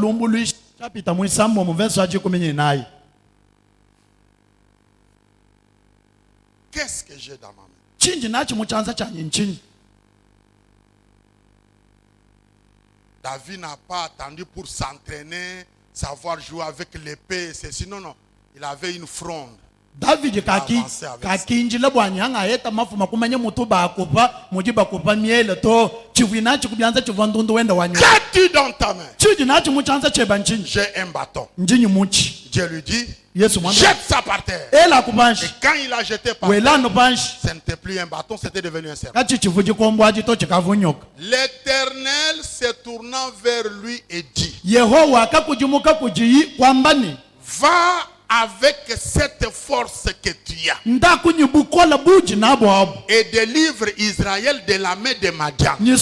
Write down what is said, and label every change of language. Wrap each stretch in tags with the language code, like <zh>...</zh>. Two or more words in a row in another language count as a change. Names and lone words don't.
<fr>Qu'est-ce que j'ai dans ma main? David n'a pas attendu pour s'entraîner, savoir jouer avec l'épée. Sinon, non. Il avait une fronde.</fr> <lua>David kakinjila bwanyanga heta mafuma kumanya mutu bakupa muji bakupa miele to chivina chikubianza chivandundu wenda wanya.</lua> <fr>Qu'as-tu dans ta main? J'ai un bâton. Dieu lui dit jette ça par terre. Et quand il a jeté par terre, ce n'était plus un bâton, c'était devenu un serpent. L'Éternel se tournant vers lui et dit va avec cette force que tu as et délivre Israël de la main de Madian.</fr>